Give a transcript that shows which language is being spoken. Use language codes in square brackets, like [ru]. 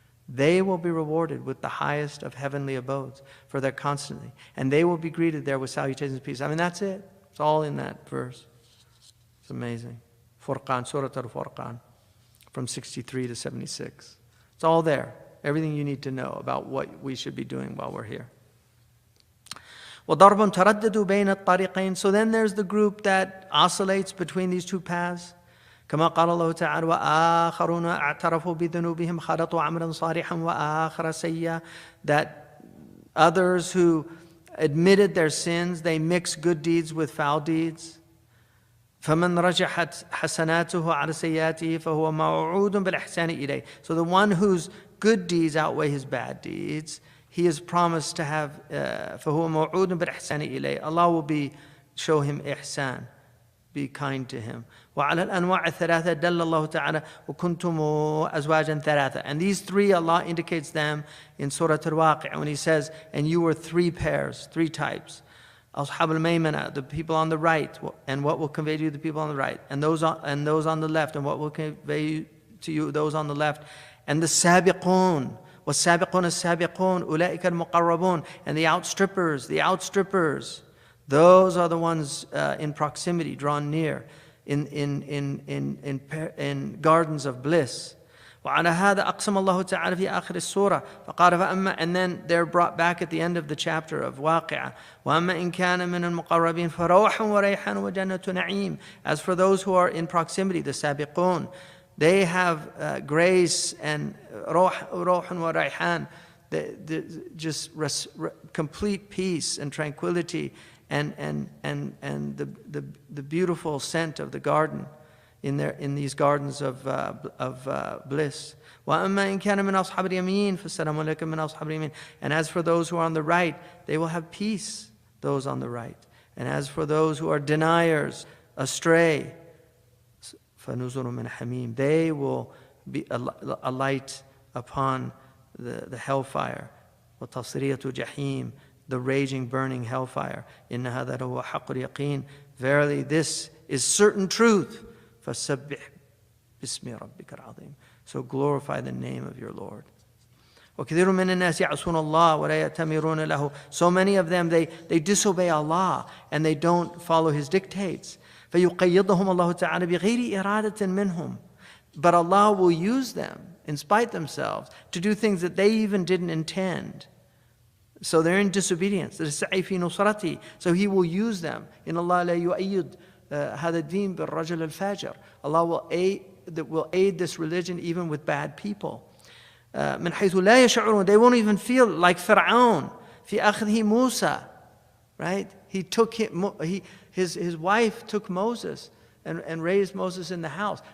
[en] They will be rewarded with the highest of heavenly abodes for their constancy, and they will be greeted there with salutations and peace. I mean, that's it. It's all in that verse. It's amazing. Furqan, Surah Al-Furqan, from 63 to 76. It's all there. Everything you need to know about what we should be doing while we're here. [ar] وَضَرْبٌ تَرَدَّدُوا بَيْنَ الطَّرِيقَيْنِ. [en] So then there's the group that oscillates between these two paths. [ar] كما قال الله تعالى وآخرون اعترفوا بذنوبهم خلطوا عملا صالحا وآخر سيئا. [en] That others who admitted their sins, they mix good deeds with foul deeds. [ar] فَمَنْ رَجَحَتْ حَسَنَاتُهُ عَلَى سَيِّئَاتِهِ فَهُوَ مَوْعُودٌ بِالْإِحْسَانِ إِلَيْهِ. [en] So the one whose good deeds outweigh his bad deeds, he is promised to have [ar] فَهُوَ مَوْعُودٌ بِالْإِحْسَانِ إِلَيْهِ. [en] Allah will show him ihsan, be kind to him. [ar] وَعَلَى الْأَنْوَاعِ الثَّلَاثَةِ دَلَّ اللَّهُ تَعَالَى وَكُنْتُمْ أَزْوَاجًا ثَلَاثًا. [en] And these three, Allah indicates them in Surah Al-Waqi' when he says, and you were three pairs, three types. Ashab al-Maymana, the people on the right, and what will convey to you the people on the right, and those on the left, and what will convey to you those on the left, and the sabiqun, [ar] was-sabiqun as-sabiqun, ulaika al-muqarrabun, [en] and the outstrippers, those are the ones in proximity, drawn near, in gardens of bliss. [ar] وعلى هذا أقسم الله تعالى في آخر السورة فقال فأما, [en] and then they're brought back at the end of the chapter of [ar] واقعة وأما إن كان من المقربين فروح وريحان وجنة نعيم. [en] As for those who are in proximity, the sabiqun, they have grace and [ar] روح وريحان, [en] just complete peace and tranquility and the beautiful scent of the garden in these gardens of bliss. [ar] وَأَمَّا إِن كَانَ مِنْ أَصْحَابِ الْيَمِينِ فَالسَّلَامُ عَلَيْكُمْ مِنْ أَصْحَابِ الْيَمِينِ. [en] And as for those who are on the right, they will have peace, those on the right. And as for those who are deniers, astray, [ar] فَنُزُلٌ مِنْ حَمِيمٍ, [en] they will be a light upon the hellfire, [ar] وتصرية جحيم, [en] the raging, burning hellfire. [ar] إن هذا هو حق اليقين. [en] Verily, this is certain truth. [ar] فسبح باسم ربك العظيم. [en] So glorify the name of your Lord. [ar] وكثير من الناس يعصون الله ولا يأتمرون له. [en] So many of them, they disobey Allah and they don't follow His dictates. [ar] فيقيضهم الله تعالى بغير إرادة منهم. [en] But Allah will use them, in spite themselves, to do things that they even didn't intend. So they're in disobedience. So He will use them. [ar] إن الله لا يؤيد هذا الدين بالرجل الفاجر. [en] Allah will aid this religion even with bad people. [ar] من حيث لا يشعرون. [en] They won't even feel like Fir'aun [ar] في أخذه موسى. [en] Right? He took his wife took Moses and raised Moses in the house.